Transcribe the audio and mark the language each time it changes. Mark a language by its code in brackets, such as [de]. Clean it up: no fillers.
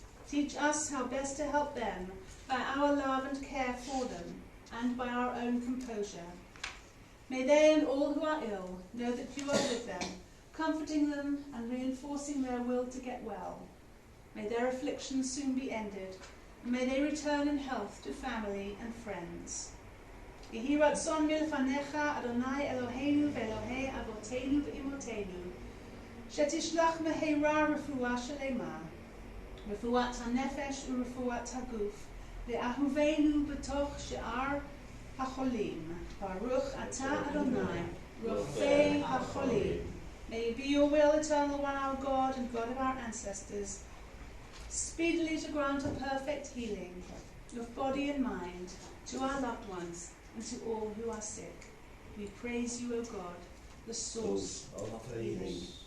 [en] Teach us how best to help them by our love and care for them and by our own composure. May they and all who are ill know that you are with them, comforting them and reinforcing their will to get well. May their afflictions soon be ended, and may they return in health to family and friends. [he] יהי רצון מלפניך, אדוני אלוהינו ואלוהי אבותינו ואמותינו, שתשלח מהרה רפואה שלמה, רפואת הנפש ורפואת הגוף, לאהובינו בתוך שאר החולים. ברוך אתה אדוני, רופא החולים. [en] May it be your will, eternal one, our God and God of our ancestors, speedily to grant a perfect healing of body and mind to our loved ones and to all who are sick. We praise you, O God, the source of healing.